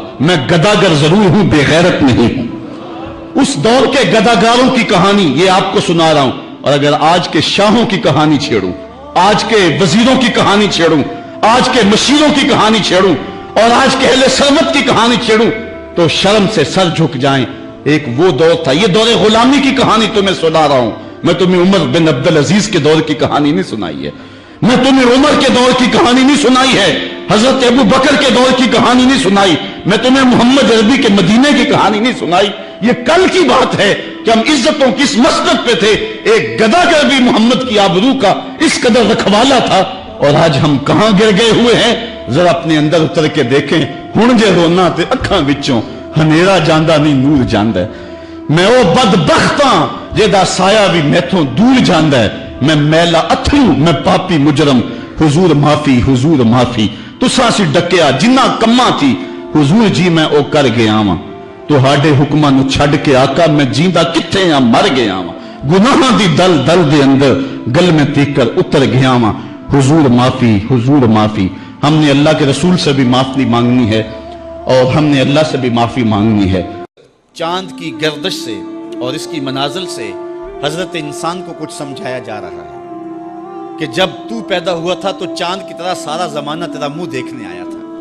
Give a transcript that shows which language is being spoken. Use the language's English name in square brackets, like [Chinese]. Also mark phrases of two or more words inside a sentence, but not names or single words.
[Urdu] میں گداگر ضرور ہوں، بے غیرت نہیں ہوں۔ اس دور کے گداگاروں کی کہانی یہ آپ کو سنا رہا ہوں، اور اگر آج کے شاہوں کی کہانی چھیڑوں، آج کے وزیروں کی کہانی چھیڑوں، آج کے مشیروں کی کہانی چھیڑوں، اور آج کے اہلِ سرمت کی کہانی چھیڑوں، تو شرم سے سر جھک جائیں. ایک وہ دور تھا، یہ دورِ غلامی کی کہانی تمہیں سنا رہا ہوں میں، تمہیں عمر بن عبدالعزیز کے دور کی کہانی نہیں سنائی ہے. میں تمہیں عمر کے دور کی کہانی نہیں سنائی ہے، حضرت ابو بکر کے دور کی کہانی نہیں سنائی، میں تمہیں محمد عربی کے مدینے کی کہانی نہیں سنائی. یہ کل کی بات ہے کہ ہم عزتوں کس مسند پہ تھے. ایک گدھا کر بھی محمد کی آبرو کا اس قدر رکھوالا تھا، اور آج ہم کہاں گر گئے ہوئے ہیں. ذرا اپنے اندر اتر کے دیکھیں. [Punjabi] ہن جے رونا تے اکھاں وچوں ہنیرا جاندہ نہیں نور جاندہ ہے. میں او بدبختاں جیدہ سایہ بھی میتھوں دور جاندہ ہے. میں میلا اتھلو، میں پاپی مجرم، حضور معافی، حضور معافی. تساں سی ڈکیا جنہ کماں تھی، حضور جی میں او کر گیا ہاں. تو ہاڈے حکماں نو چھڈ کے آقا میں جیندہ کتھے ہاں مر گیا ہاں. گناہاں دی دل دل دے اندر گل میں تیکر اتر گیا ہاں. حضور معافی، حضور معافی. [Urdu] ہم نے اللہ کے رسول سے بھی معافی مانگنی ہے، اور ہم نے اللہ سے بھی معافی مانگنی ہے. چاند کی گردش سے اور اس کی منازل سے حضرت انسان کو کچھ سمجھایا جا رہا ہے کہ جب تو پیدا ہوا تھا تو چاند کی طرح سارا زمانہ تیرا منہ دیکھنے آیا تھا.